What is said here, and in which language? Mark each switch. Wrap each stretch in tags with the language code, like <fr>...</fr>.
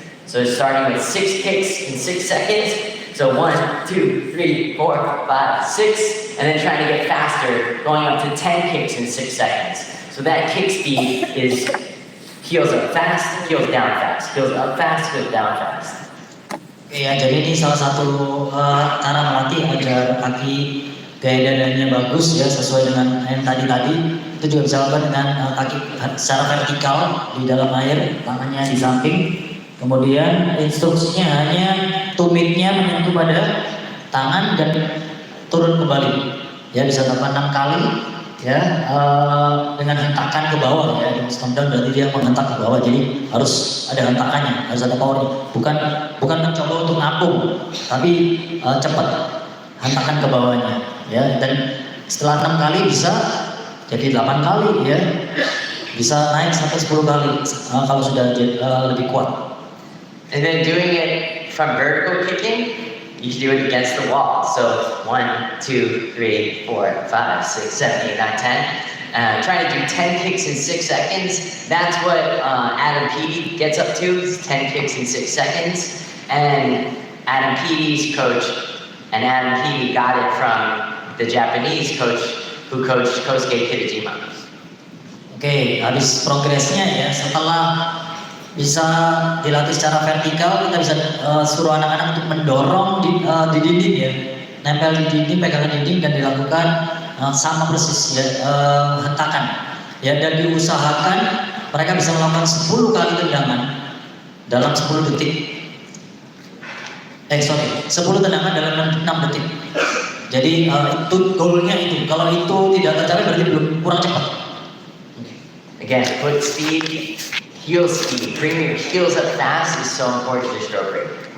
<en>So starting with 6 kicks in 6 seconds. So 1, 2, 3, 4, 5, 6, and then trying to get faster, going up to 10 kicks in 6 seconds. So that kick speed is heels up fast, heels down fast, heels up fast, heels down fast.</en> <id>Oke ya, jadi ini salah satu cara melatih agar kaki gaya dadanya bagus ya, sesuai dengan yang tadi. Itu juga bisa lakukan dengan kaki secara vertikal di dalam air, tangannya di samping. Kemudian instruksinya hanya tumitnya menyentuh pada tangan dan turun kembali. Ya, bisa dilakukan 6 kali ya, dengan hentakan ke bawah ya.</id> <en>Stomp down</en> <id>berarti dia menghentak ke bawah, jadi harus ada hentakannya, harus ada power. Bukan mencoba untuk ngapung, tapi cepat hentakan ke bawahnya ya. Dan setelah 6 kali bisa jadi 8 kali ya, bisa naik sampai 10 kali kalau sudah lebih kuat.</id> <en>And then doing it from vertical kicking, you can do it against the wall. So 1, 2, 3, 4, 5, 6, 7, 8, 9, 10. Trying to do 10 kicks in 6 seconds. That's what Adam Peaty gets up to, is 10 kicks in 6 seconds. And Adam Peaty's coach, and Adam Peaty got it from the Japanese coach who coached Kosuke Kitajima.</en> <id>Oke, habis progresnya ya, setelah bisa dilatih secara vertikal, kita bisa suruh anak-anak untuk mendorong di dinding ya, nempel di dinding, pegangan dinding, dan dilakukan sama persis ya, hentakan ya, dan diusahakan mereka bisa melakukan 10 kali tendangan dalam 10 detik. 10 tendangan dalam 6 detik. Jadi itu goalnya itu. Kalau itu tidak tercapai berarti kurang cepat.</id> <en>Again, foot speed, heel speed. Bringing your heels up fast is so important to stroke rate.</en>